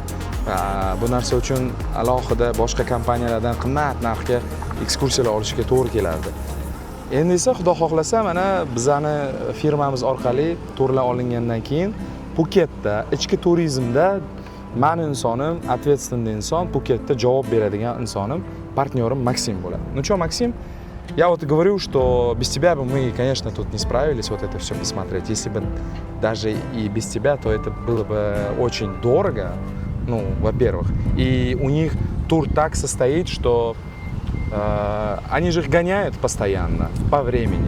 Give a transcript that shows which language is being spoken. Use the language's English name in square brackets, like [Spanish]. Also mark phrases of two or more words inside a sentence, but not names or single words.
[Uzbek] Bu narsa uchun alohida boshqa kompaniyalardan qimmat narxga ekskursiyalar olishga to'g'ri kelardi. Endi esa xudo xohlasa, mana bizani firmamiz orqali turlar olingandan keyin Puketda, ichki turizmda meni insonim, ответственный inson, Puketda javob beradigan insonim, partnyorim Maksim bo'ladi. [Russian] Ну что, Максим? Я вот говорю, что без тебя бы мы, конечно, тут не справились вот это все посмотреть. Если бы даже и без тебя, то это было бы очень дорого, ну, во-первых. И у них тур так состоит, что они же их гоняют постоянно, по времени.